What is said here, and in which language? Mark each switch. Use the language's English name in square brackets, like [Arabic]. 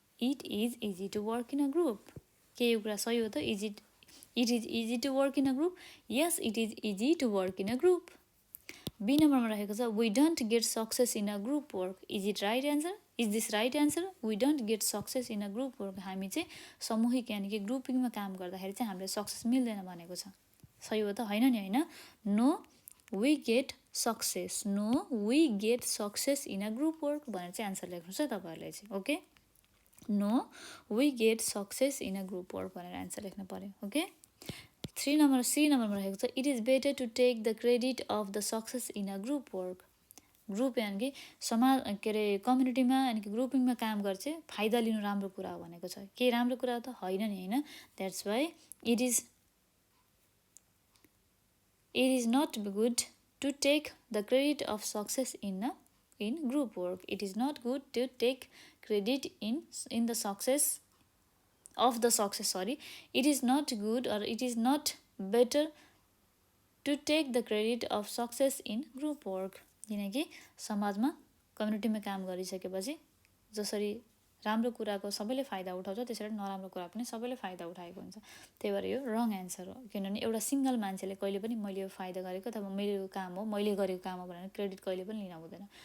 [English] It is easy to work in a group. [Nepali] के यो कुरा सही हो त? [English] It is easy to work in a group. Yes, it is easy to work in a group. [Nepali] Be नम्बरमा रहेको छ [English] We don't get success in a group work. Is it right answer? Is this right answer? We don't get success in a group work. [Nepali] हामी चाहिँ सामूहिक यानि कि ग्रुपिङमा काम गर्दाखेरि चाहिँ हामीले सक्सेस मिल्दैन भनेको छ। सही हो त? होइन नि, होइन। [English] no we get success, no we get success in a group work [Nepali] भनेर चाहिँ एन्सर लेख्नुहोस् है तपाईँहरूले चाहिँ। [English] okay, no we get success in a group work [Nepali] भनेर एन्सर लेख्नु पऱ्यो। [English] okay, [Nepali] 3 नम्बर सी नम्बरमा रहेको छ [English] It is better to take the credit of the success in a group work. [Nepali] Group यानि कि समाज के अरे कम्युनिटीमा यानि कि ग्रुपिङमा काम गर्छ चाहिँ फाइदा लिनु राम्रो कुरा हो भनेको छ। के राम्रो कुरा हो त? होइन नि, होइन। [English] That's why it is not good to take the credit of success in group work. It is not good to take credit in the success of the success, it is not good or it is not better to take the credit of success in group work। [Nepali] किनकि समाजमा कम्युनिटीमा काम गरिसकेपछि जसरी राम्रो कुराको सबैले फाइदा उठाउँछ त्यसरी नराम्रो कुरा पनि सबैले फाइदा उठाएको हुन्छ। त्यही भएर यो रङ एन्सर हो, किनभने एउटा सिङ्गल मान्छेले कहिले पनि मैले यो फाइदा गरेको अथवा मेरो काम हो, मैले गरेको काम हो भनेर क्रेडिट कहिले पनि लिन हुँदैन।